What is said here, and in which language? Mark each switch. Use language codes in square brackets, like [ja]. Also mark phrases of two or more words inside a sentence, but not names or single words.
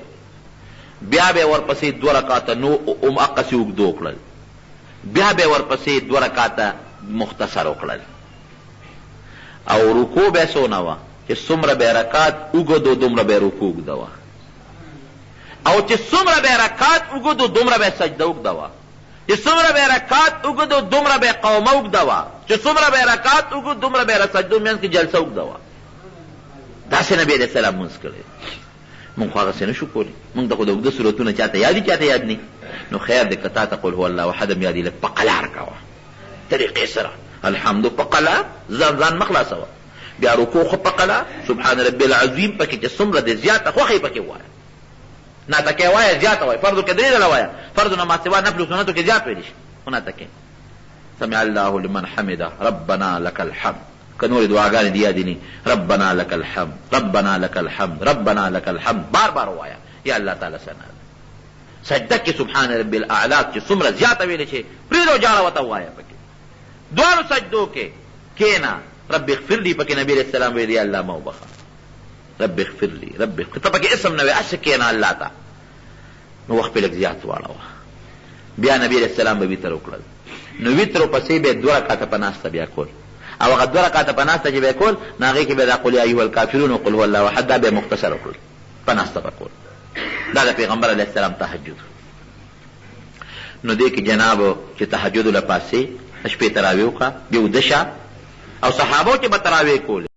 [ps] بیا به ورپسې 2 رکعاته نو اقصې اوږده وکړل، بیا به ورپسې 2 رکعاته مختصر وکړل، او رکوع به څونه وه چې څومره به رکعات اوږدو دومره به رکوع اوږده وه، او چې څومره به رکعات اوږدو دومره به سجده اوږده وه، چې څومره به رکعات اوږدو دومره به قومه اوږده وه، چې څومره به رکعات اوږدو دومره به سجدو منځ کې جلسه اوږده وه. داسې نبي [ar] علیہ السلام [ps] مونځ کړی. مونږ خو هغسې نه شو کولی، مونږ د خو د اوږده صورتونه چاته یاد دي چاته یاد نه. نو خیر دی که تا ته [ar] قل هو الله احد [ps] هم یاد وي، لږ په قلار کوه طریقې سره، الحمد په قلار، ځان مه خلاصوه. بیا رکوع خو په قلار، [ar] سبحان ربي العظیم [ps] پکې چې څومره دی زیاته خوښه یې پکې ووایه، ناتکې وایه زیاته وایه، فرضو کې 3 ځله وایه، فرضو نه ما سوا نفل سنتو کې زیات ویلی شي، خو ناتکې [ar] سمع الله لمن حمده ربنا لك الحمد. [ps] که نورې دعاګانې دي یادې نه، [ar] ربنا لك الحمد ربنا لك الحمد ربنا لك الحمد [ps] بار بار وایه، [ar] یا الله تعالی ثنا. [ps] سجده کې [ar] سبحان ربي الاعلی [ps] چې څومره زیاته ویلی شي پرېږده جاړه ورته ووایه. پکې دواړو سجدو کې کېنه [ar] رب اغفر لي [ps] پکې نبی [ar] علیہ السلام [ps] ویل یا الله ما وبخه، [ar] رب اغفر لي رب اغفر، [ps] ته پکې اسم نه وی اسه کېنه الله ته، نو وخت پې لږ زیات واړوه. بیا نبی [ar] علیہ السلام [ps] به وتر وکړل، نو وتر پسې به 2 رکعاته په ناسته بیا کول، او هغه 2 رکعاته په ناسته چې به کول نو هغې کې به دا [ar] قل یا ایها الکافرون وقل هو الله احد [ps] دا به مختصر وکړل، په ناسته به کول. دا د پیغمبر [ar] علیہ السلام [ps] تهجد. نو دې کې جناب چې تهجد له پاسې شپې تراویح وکړه، بیا وده شه، او صحابو چې به تراویح کولې